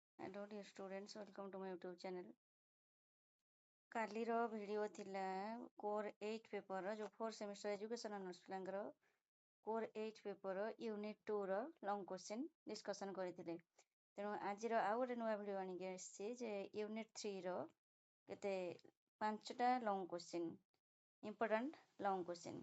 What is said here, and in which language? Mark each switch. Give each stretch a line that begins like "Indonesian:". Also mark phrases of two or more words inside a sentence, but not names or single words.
English: Hello dear students, welcome to my YouTube channel.
Odia: କାଲିର ଭିଡ଼ିଓ ଥିଲା
English: core 8 paper
Odia: जो
English: 4 semester education honours
Odia: ପିଲାଙ୍କର
English: core 8 paper unit 2ର long question discussion
Odia: କରିଥିଲେ। ତେଣୁ ଆଜିର ଆଉ ଗୋଟେ ନୂଆ ଭିଡ଼ିଓ ଆଣିକି ଆସିଛି ଯେ ୟୁନିଟ୍ 3ର କେତେ 5ଟା
English: long question important long question.